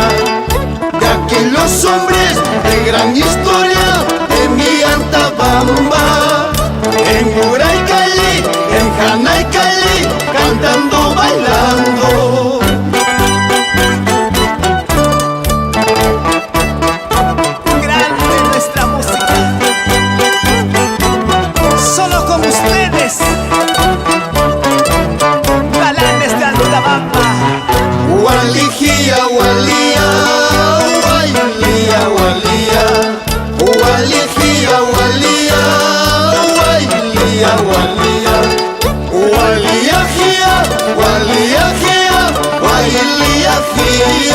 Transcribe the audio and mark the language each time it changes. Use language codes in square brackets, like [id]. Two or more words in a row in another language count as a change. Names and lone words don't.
[es] Ya que los hombres de gran historia de mi Antabamba, en Uraykali, en Janaykali, cantando, bailando. Grande nuestra música, solo con ustedes, galanes de Antabamba. Hualijía, Hualía, Huaylía, Hualía. Hualijía, Hualía, Huaylía, Hualía. Hualía, jía, Hualía, jía, Huaylía, jía.